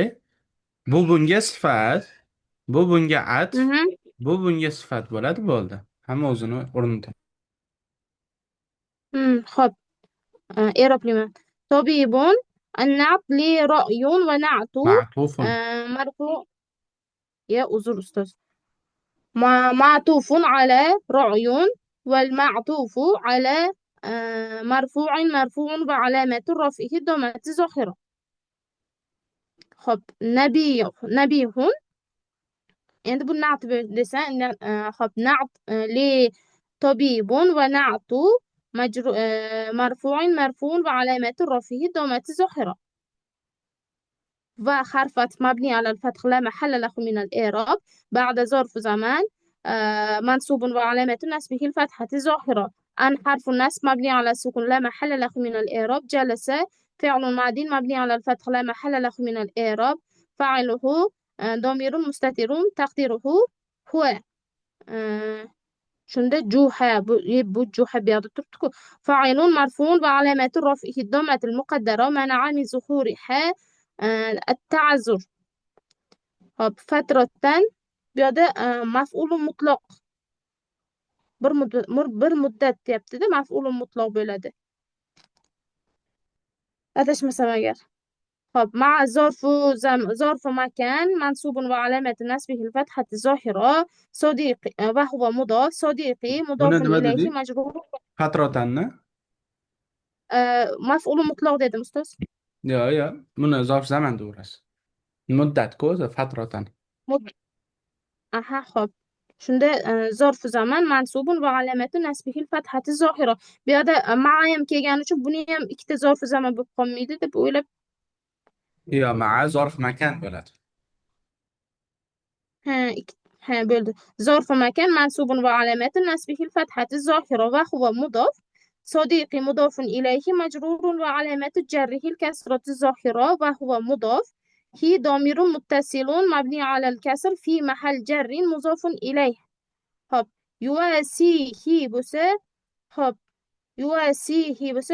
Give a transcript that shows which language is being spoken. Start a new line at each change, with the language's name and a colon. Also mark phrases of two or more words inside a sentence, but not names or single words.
Uzbek: Bu bunga sifat, bu bunga atf, bu bunga sifat bo'ladi, bo'ldi. Hamma o'zini o'rnida. Hop, i'roblayman.
Arabic: طبيب النعت لرأي ونعت Ma'tufun.
Uzbek: marfu. Ya uzr ustoz.
Arabic: معطوف على رعي والمعطوف على مرفوع وعلامة رفعه الضمة الظاهرة. خب، نبيه
Uzbek: endi bu na't desa, hop,
Arabic: na't لطبيب ونعت مرفوع وعلامة رفعه الضمة الظاهرة. وحرف عطف مبني على الفتح لا محل له من الإعراب بعد ظرف زمان منصوب وعلامة نصبه الفتحة الظاهرة. أن حرف النصب مبني على السكون لا محل له من الإعراب. جلس فعل ماضي مبني على الفتح لا محل له من الإعراب. فاعله ضمير مستتر تقديره هو.
Uzbek: shunda juha, bu juha bu yoqda turibdi-ku.
Arabic: فاعل مرفوع وعلامة رفعه الضمة المقدرة منع من ظهورها التعذر.
Uzbek: Hop, fatratan bu yerda
Arabic: مفعول مطلق
Uzbek: bir muddat deyapti-da,
Arabic: مفعول مطلق
Uzbek: bo'ladi. Adashmasam agar. Hop,
Arabic: مع ظرف مكان منصوب وعلامة نصبه الفتحة الظاهرة. صديقي وهو مضاف صديقي
Uzbek: Buni
Arabic: mudafun
Uzbek: nima
Arabic: ilayhi
Uzbek: dedik?
Arabic: majrur.
Uzbek: Fatrotanni?
Arabic: مفعول مطلق
Uzbek: dedim ustoz. Yo'q. Buni
Arabic: ظرف زمان
Uzbek: deyverasiz. Muddatku o'zi fatrotan. Aha, hop.
Arabic: Shunda ظرف زمان منصوب وعلامة نصبه الفتحة الظاهرة.
Uzbek: Bu yerda ma'am kelgani uchun buni ham ikkita
Arabic: ظرف زمان
Uzbek: bo'lib qolmaydi deb o'ylab. Yo'q,
Arabic: مع ظرف مكان
Uzbek: bo'ladi. Ha, bo'ldi.
Arabic: ظرف مكان منصوب وعلامة نصبه الفتحة الظاهرة وهو مضاف. صديقي مضاف إليه مجرور وعلامة جره الكسرة الظاهرة وهو مضاف. هي ضمير متصل مبني على الكسر في محل جر مضاف إليه. هب يواسيه بس. هب يواسيه بس.